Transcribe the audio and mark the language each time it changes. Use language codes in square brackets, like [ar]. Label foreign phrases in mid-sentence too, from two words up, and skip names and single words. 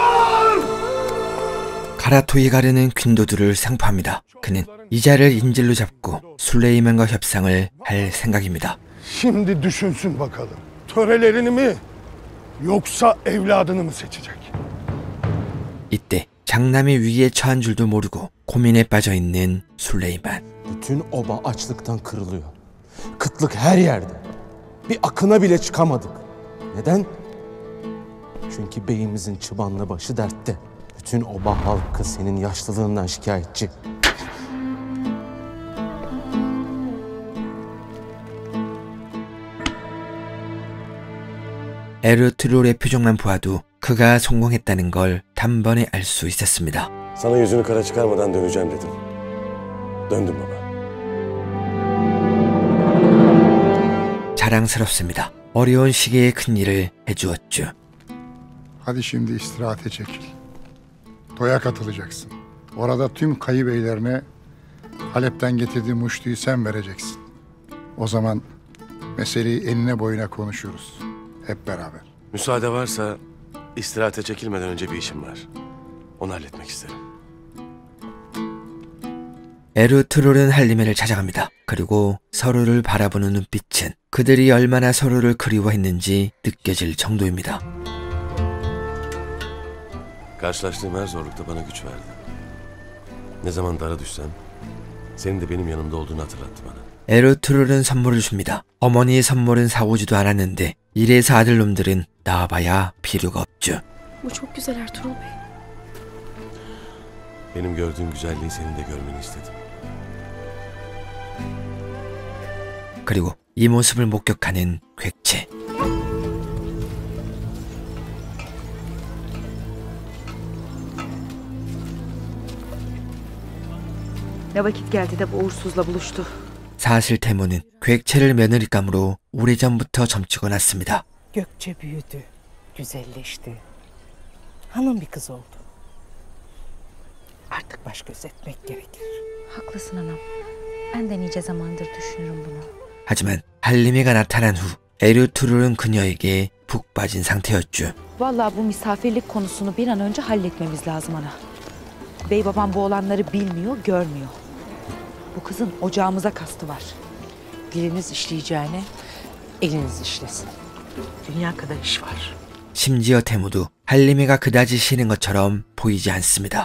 [ko] 카라토이가르는 퀸도두를 상포합니다. 그는 이자를 인질로 잡고 술레이만과 협상을 할 생각입니다. [tr] Şimdi düşünsün bakalım. Törelerini mi yoksa evladını mı seçecek? [ko] 이때 장남이 위기에 처한 줄도 모르고 고민에 빠져 있는 술레이만. [tr] Bütün oba açlıktan kırılıyor. Kıtlık her yerde. Bir akına bile çıkamadık. Neden? Çünkü beyimizin çıbanlı başı dertte. Bütün oba halkı senin yaşlılığından şikayetçi. [ko] 에르트롤의 표정만 보아도 그가 성공했다는 걸 단번에 알 수 있었습니다. [tr] Sana yüzünü kara çıkarmadan döneceğim dedim. Döndüm baba. [ko] 자랑스럽습니다. 어려운 시기에 큰 일을 해주었죠. [tr] Hadi şimdi istirahate çekil. Toya katılacaksın. Orada tüm kayı beylerine Halep'ten getirdiği muştuyu sen vereceksin. O zaman meseleyi enine boyuna konuşuruz. Hep beraber. Müsaade varsa istirahate çekilmeden önce bir işim var. Onu halletmek isterim. [ko] 에르트롤은 할리메를 찾아갑니다. 그리고 서로를 바라보는 눈빛은 그들이 얼마나 서로를 그리워했는지 느껴질 정도입니다. [tr] Karşılaştığım her zorlukta bana güç verdi. Ne zaman dara düşsem senin de benim yanımda olduğunu hatırlattı bana. [ko] 에르트롤은 선물을 줍니다. 어머니의 선물은 사오지도 않았는데 이래서 아들놈들은 나와봐야 필요가 없죠. [tr] Bu çok güzel Ertuğrul Bey. Benim gördüğüm güzelliği senin de görmeni istedim. [ko] 그리고 이 모습을 목격하는 객체. [tr] Ne vakit geldi de bu uğursuzla buluştu. [ko] 사실 태모는 객체를 며느리감으로 오래전부터 점치고 났습니다. [tr] Gökçe büyüdü, güzelleşti. Hanım bir kız oldu. Artık baş gözetmek gerekir. Haklısın anam. Ben de nice zamandır düşünürüm bunu. [ko] 하지만 할리메가 나타난 후 에르투룰은 그녀에게 푹 빠진 상태였죠. [tr] Vallahi bu misafirlik konusunu bir an önce halletmemiz lazım ana. Bey babam bu olanları bilmiyor, görmüyor. Bu kızın ocağımıza kastı var. Diliniz işleyeceğine eliniz işlesin. Dünya kadar iş var. [ko] 심지어 태모도 할리메가 그다지 싫은 것처럼 보이지 않습니다.